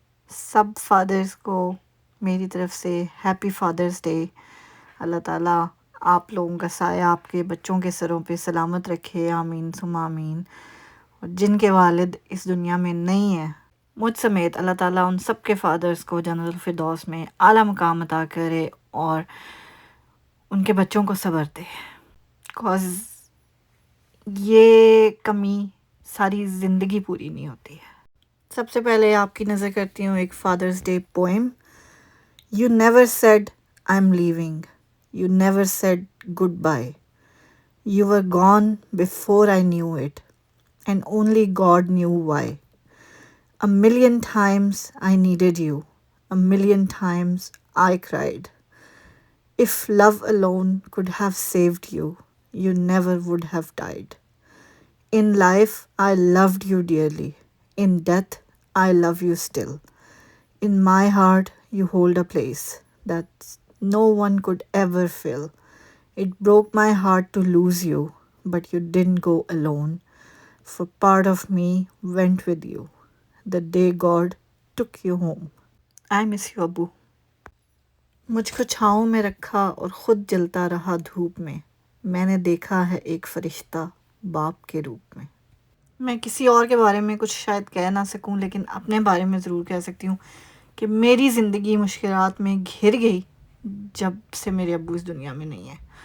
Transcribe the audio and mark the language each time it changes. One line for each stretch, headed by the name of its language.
Urdu: سب fathers کو میری طرف سے ہیپی فادرز ڈے۔ اللہ تعالیٰ آپ لوگوں کا سایہ آپ کے بچوں کے سروں پہ سلامت رکھے، آمین ثم آمین۔ اور جن کے والد اس دنیا میں نہیں ہیں، مجھ سمیت اللہ تعالیٰ ان سب کے فادرز کو جنت الفردوس میں اعلیٰ مقام عطا کرے اور ان کے بچوں کو صبر دے، کاز یہ کمی ساری زندگی پوری نہیں ہوتی ہے۔ سب سے پہلے آپ کی نظر کرتی ہوں ایک fathers day poem.
English: You never said I'm leaving. You never said goodbye. You were gone before I knew it, and only God knew why. A million times I needed you. A million times I cried. If love alone could have saved you, you never would have died. In life, I loved you dearly. In death, I love you still. In my heart, you hold a place that no one could ever fill. It broke my heart to lose you, but you didn't go alone, for part of me went with you the day God took you home. I miss you,
Urdu: ابو۔ مجھ کو چھاؤں میں رکھا اور خود جلتا رہا دھوپ میں، میں نے دیکھا ہے ایک فرشتہ باپ کے روپ میں۔ میں کسی اور کے بارے میں کچھ شاید کہہ نہ سکوں، لیکن اپنے بارے میں ضرور کہہ سکتی ہوں کہ میری زندگی مشکلات میں گھر گئی جب سے میرے ابو اس دنیا میں نہیں ہیں۔